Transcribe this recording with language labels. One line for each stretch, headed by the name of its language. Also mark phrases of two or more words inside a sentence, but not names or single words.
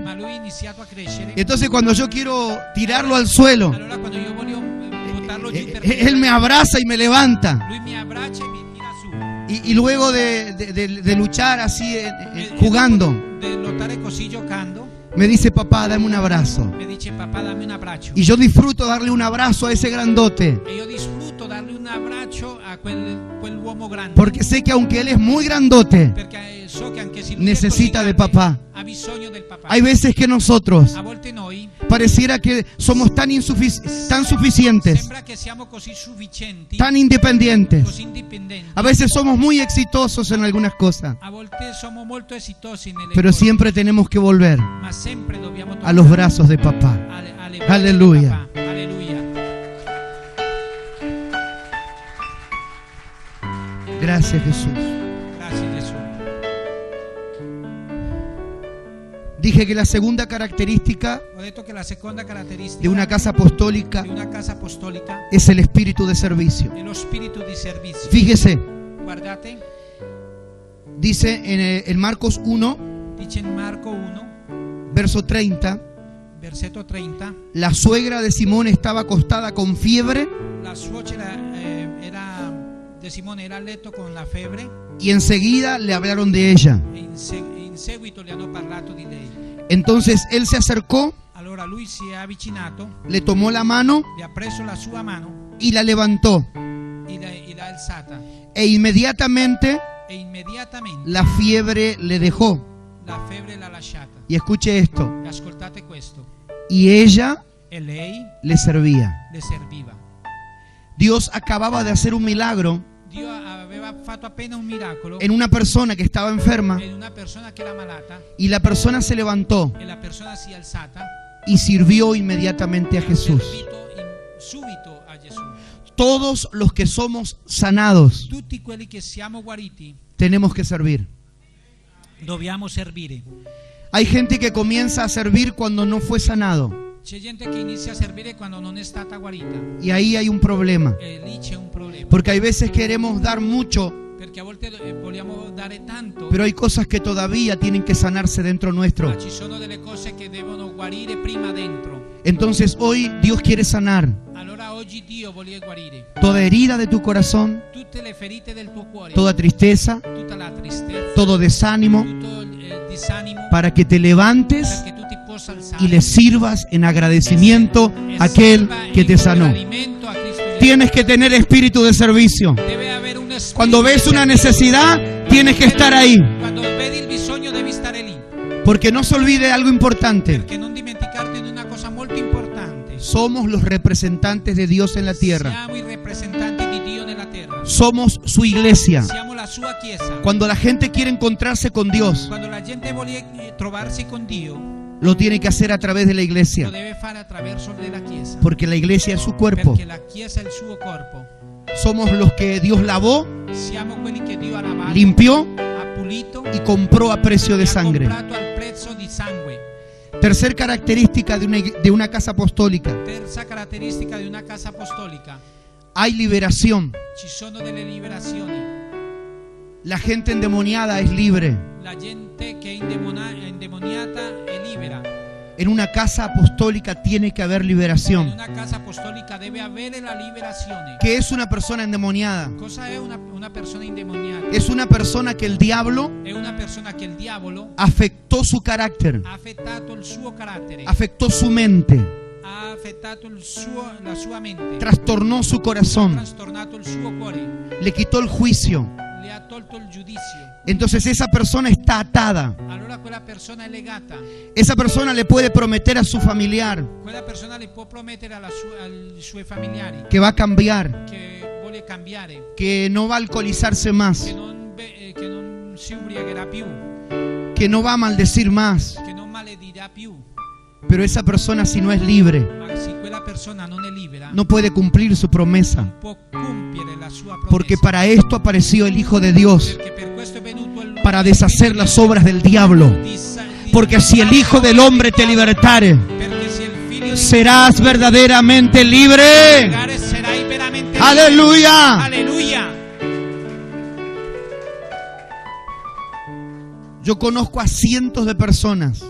Italian: Ma lui ha iniziato a crescere.
Spanish: Entonces cuando yo quiero tirarlo al suelo,
Italian: Allora quando io voglio buttarlo guardarlo giù perché
Spanish: Él me abraza y me levanta.
Italian: lui mi abbraccia e mi tira su.
Spanish: Y luego de luchar así, jugando,
Italian: De lottare così giocando,
Spanish: me dice, papá, dame un abrazo.
Italian: mi dice papà dammi un abbraccio.
Spanish: Y yo disfruto darle un abrazo a ese grandote.
Italian: E io disfrutto dargli un abbraccio a quell'uomo grande.
Spanish: Porque sé que aunque él es muy grandote,
Italian: Perché so che anche se lui
Spanish: necesita
Italian: è
Spanish: de
Italian: così
Spanish: papá.
Italian: grande, ha bisogno del papà.
Spanish: Hay veces que nosotros
Italian: A volte noi
Spanish: pareciera que somos tan suficientes,
Italian: sembra che siamo così sufficienti,
Spanish: tan independientes.
Italian: così indipendenti.
Spanish: A veces somos muy exitosos en algunas cosas,
Italian: A volte siamo molto esitosi nelle
Spanish: pero
Italian: cose,
Spanish: siempre tenemos que volver
Italian: ma sempre dobbiamo
Spanish: a los brazos de papá.
Italian: alle braccia Alleluia. del papà. Alleluia.
Spanish: Gracias, Jesús.
Italian: Grazie Gesù.
Spanish: Dije que la segunda característica
Italian: Ho detto che la seconda caratteristica
Spanish: de una casa apostólica
Italian: di una casa apostolica
Spanish: es el espíritu de servicio.
Italian: è lo spirito di servizio.
Spanish: Fíjese,
Italian: Guardate,
Spanish: dice en Marcos 1,
Italian: dice in Marco 1,
Spanish: verso 30,
Italian: versetto 30,
Spanish: la suegra de Simón estaba acostada con fiebre
Italian: la suocera de Simone era a letto con la febbre
Spanish: y enseguida le hablaron de ella.
Italian: e in seguito le hanno parlato di lei.
Spanish: Entonces él se acercó,
Italian: Allora lui si è avvicinato,
Spanish: le tomó la mano
Italian: le ha preso la sua mano
Spanish: y la levantó.
Italian: e l'ha alzata
Spanish: E inmediatamente
Italian: e immediatamente
Spanish: la fiebre le dejó.
Italian: la febbre l'ha lasciata.
Spanish: Y escuche esto.
Italian: E ascoltate questo.
Spanish: Y ella
Italian: E lei
Spanish: le servía.
Italian: le serviva.
Spanish: Dios acababa de hacer un milagro
Italian: Dio aveva fatto appena un miracolo
Spanish: en una persona que estaba enferma
Italian: in una persona che era malata
Spanish: y la persona se levantó
Italian: e la persona si è alzata
Spanish: y sirvió inmediatamente a
Italian: e ha
Spanish: Jesús.
Italian: servito subito a Gesù.
Spanish: Todos los que somos sanados
Italian: Tutti quelli che siamo guariti
Spanish: tenemos que servir.
Italian: dobbiamo servire.
Spanish: Hay gente que comienza a servir cuando no fue sanado
Italian: C'è gente che inizia a servire quando non è stata guarita
Spanish: y ahí hay un problema.
Italian: e lì c'è un problema.
Spanish: Porque hay veces queremos dar mucho,
Italian: Perché a volte vogliamo dare tanto,
Spanish: pero hay cosas que todavía tienen que sanarse dentro nuestro.
Italian: ma ci sono delle cose che devono guarire prima dentro.
Spanish: Entonces hoy Dios quiere sanar
Italian: Allora oggi Dio vuole guarire
Spanish: toda herida de tu corazón,
Italian: tutte le ferite del tuo cuore,
Spanish: toda tristeza,
Italian: tutta la tristezza,
Spanish: todo desánimo,
Italian: tutto il disanimo,
Spanish: para que te levantes
Italian: perché tu ti possa alzare
Spanish: y le sirvas en agradecimiento
Italian: e
Spanish: a aquel sirva que
Italian: in
Spanish: te sanó.
Italian: agradecimento a Cristo Gesù.
Spanish: Tienes que tener espíritu de servicio.
Italian: Deve avere un spirito
Spanish: Cuando ves
Italian: di
Spanish: una
Italian: servizio.
Spanish: necesidad, tienes que estar ahí.
Italian: Quando vedi il bisogno devi stare lì,
Spanish: Porque no se olvide algo importante.
Italian: perché non dimenticarti di una cosa molto importante.
Spanish: Somos los representantes de Dios en la tierra.
Italian: Siamo i rappresentanti di Dio nella terra.
Spanish: Somos su iglesia.
Italian: Siamo la sua chiesa.
Spanish: Cuando la gente quiere encontrarse con Dios,
Italian: Quando la gente vuole trovarsi con Dio,
Spanish: lo tiene que hacer a través de la
Italian: lo
Spanish: iglesia.
Italian: deve fare attraverso della chiesa.
Spanish: Porque la iglesia es su cuerpo.
Italian: Perché la chiesa è il suo corpo.
Spanish: Somos los que Dios lavó,
Italian: Siamo quelli che Dio ha lavato,
Spanish: limpió
Italian: ha pulito
Spanish: y compró a precio
Italian: e
Spanish: de
Italian: ha
Spanish: sangre.
Italian: comprato al prezzo di sangue.
Spanish: Tercer característica de una casa apostólica.
Italian: Terza caratteristica di una casa apostolica.
Spanish: Hay liberación.
Italian: Ci sono delle liberazioni.
Spanish: La gente endemoniada es libre.
Italian: La gente che è indemoniata è libera.
Spanish: En una casa apostólica tiene que haber
Italian: In
Spanish: liberación.
Italian: una casa apostolica deve avere la liberazione.
Spanish: ¿Qué es una persona endemoniada?
Italian: Cosa è una persona indemoniata?
Spanish: Es una persona que el diablo
Italian: È una persona che il diavolo
Spanish: afectó su carácter,
Italian: ha affettato il suo carattere,
Spanish: afectó su mente,
Italian: ha affettato la sua mente,
Spanish: trastornó su
Italian: ha
Spanish: corazón,
Italian: trastornato il suo cuore,
Spanish: le quitó el juicio.
Italian: le ha tolto il giudizio.
Spanish: Entonces esa persona está atada.
Italian: Allora quella persona è legata.
Spanish: Esa persona le puede prometer a su familiar
Italian: Quella persona le può promettere ai suoi familiari
Spanish: que va a cambiar,
Italian: che vuole cambiare,
Spanish: que no va a alcoholizarse más,
Italian: che non si ubriacherà più,
Spanish: que no va a maldecir más.
Italian: che non maledirà più.
Spanish: Pero esa persona, si no es libre,
Italian: Ma se quella persona non è libera,
Spanish: no puede cumplir su promesa.
Italian: può compiere la sua promessa.
Spanish: Porque para esto apareció el Hijo de Dios,
Italian: Perché per questo è venuto il
Spanish: para deshacer las obras del diablo. Porque si el Hijo del Hombre te libertare,
Italian: Perché se il figlio di
Spanish: serás verdaderamente libre.
Italian: pregare sarai veramente libero.
Spanish: Aleluya.
Italian: Alleluia.
Spanish: Yo conozco a cientos de personas